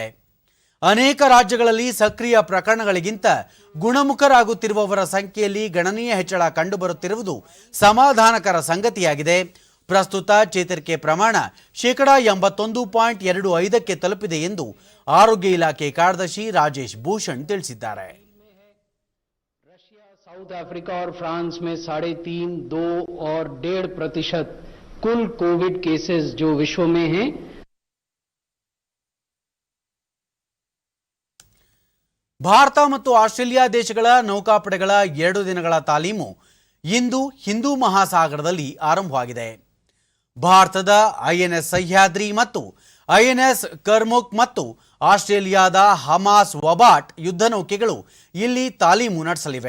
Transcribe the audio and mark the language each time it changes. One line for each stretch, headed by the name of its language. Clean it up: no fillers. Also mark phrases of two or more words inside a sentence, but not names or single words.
Kannada: ಅನೇಕ ರಾಜ್ಯಗಳಲ್ಲಿ ಸಕ್ರಿಯ ಪ್ರಕರಣಗಳಿಗಿಂತ ಗುಣಮುಖರಾಗುತ್ತಿರುವವರ ಸಂಖ್ಯೆಯಲ್ಲಿ ಗಣನೀಯ ಹೆಚ್ಚಳ ಕಂಡುಬರುತ್ತಿರುವುದು ಸಮಾಧಾನಕರ ಸಂಗತಿಯಾಗಿದೆ. ಪ್ರಸ್ತುತ ಚೇತರಿಕೆ ಪ್ರಮಾಣ 81.25ಕ್ಕೆ ತಲುಪಿದೆ ಎಂದು ಆರೋಗ್ಯ ಇಲಾಖೆ ಕಾರ್ಯದರ್ಶಿ ರಾಜೇಶ್ ಭೂಷಣ್ ತಿಳಿಸಿದ್ದಾರೆ.
Hindi: रशिया, साउथ अफ्रीका और फ्रांस में 3.5, 2 और 1.5% कुल
English: Covid cases
Hindi: जो विश्व में हैं.
Kannada: ಭಾರತ ಮತ್ತು ಆಸ್ಟ್ರೇಲಿಯಾ ದೇಶಗಳ ನೌಕಾಪಡೆಗಳ 2 ದಿನಗಳ ತಾಲೀಮು ಇಂದು ಹಿಂದೂ ಮಹಾಸಾಗರದಲ್ಲಿ ಆರಂಭವಾಗಿದೆ. ಭಾರತದ ಐಎನ್ಎಸ್ ಸಹ್ಯಾದ್ರಿ ಮತ್ತು ಐಎನ್ಎಸ್ ಕರ್ಮುಕ್ ಮತ್ತು ಆಸ್ಟ್ರೇಲಿಯಾದ ಹಮಾಸ್ ವಬಾಟ್ ಯುದ್ಧ ನೌಕೆಗಳು ಇಲ್ಲಿ ತಾಲೀಮು ನಡೆಸಲಿವೆ.